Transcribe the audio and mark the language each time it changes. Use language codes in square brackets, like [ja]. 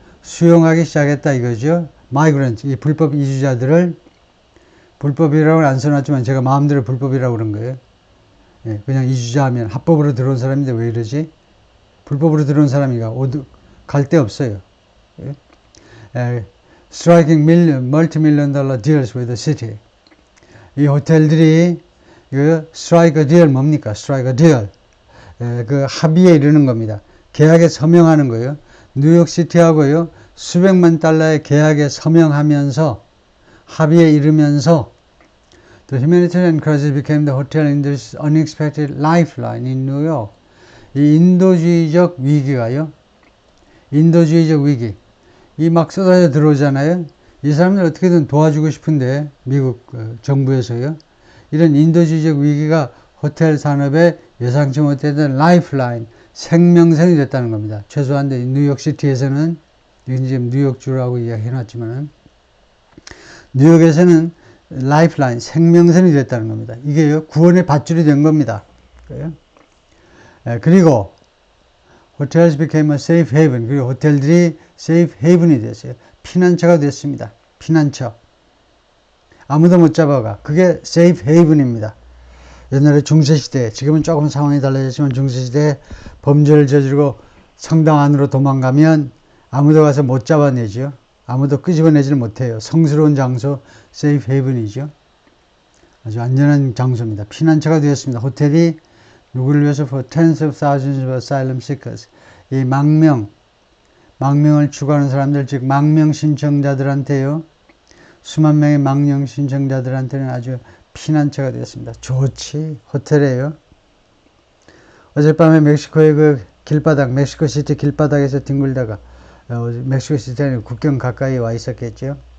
[ko] 수용하기 시작했다 이거죠. migrants, 이 불법 이주자들을, 불법이라고는 안 써놨지만 제가 마음대로 불법이라고 그런 거예요. 그냥 이주자 하면 합법으로 들어온 사람인데 왜 이러지? 불법으로 들어온 사람이가 갈 데 없어요. [en] striking multi-million dollar deals with the city. [ko] 이 호텔들이 [en] strike a deal [ko] 뭡니까? [en] strike a deal. [ko] 그 합의에 이르는 겁니다. 계약에 서명하는 거예요. 뉴욕시티하고요. 수백만 달러의 계약에 서명하면서 합의에 이르면서 [en] The humanitarian crisis became the hotel industry's unexpected lifeline in New York. [ko] 이 인도주의적 위기가요. 인도주의적 위기. 이 막 쏟아져 들어오잖아요. 이 사람들 어떻게든 도와주고 싶은데 미국 정부에서요. 이런 인도주의적 위기가 호텔 산업에 예상치 못했던 라이프라인, 생명선이 됐다는 겁니다. 최소한 뉴욕시티에서는, 이건 지금 뉴욕주라고 이야기해놨지만은, 뉴욕에서는 라이프라인, 생명선이 됐다는 겁니다. 이게요, 구원의 밧줄이 된 겁니다. [en] 그리고, hotels became a safe haven. [ko] 그리고 호텔들이 safe haven이 됐어요. 피난처가 됐습니다. 피난처. 아무도 못 잡아가. 그게 safe haven입니다. 옛날에 중세시대, 지금은 조금 상황이 달라졌지만 중세시대에 범죄를 저지르고 성당 안으로 도망가면 아무도 가서 못 잡아내죠. 아무도 끄집어내지를 못해요. 성스러운 장소, safe haven이죠. 아주 안전한 장소입니다. 피난처가 되었습니다. 호텔이 누구를 위해서 [en] for tens of thousands of asylum seekers. [ko] 이 망명을 추구하는 사람들, 즉 망명 신청자들한테요. 수만 명의 망명 신청자들한테는 아주 피난처가 되었습니다. 좋지. 호텔이에요. 어젯밤에 멕시코의 그 길바닥, 멕시코시티 길바닥에서 뒹굴다가 멕시코시티는 국경 가까이 와 있었겠죠.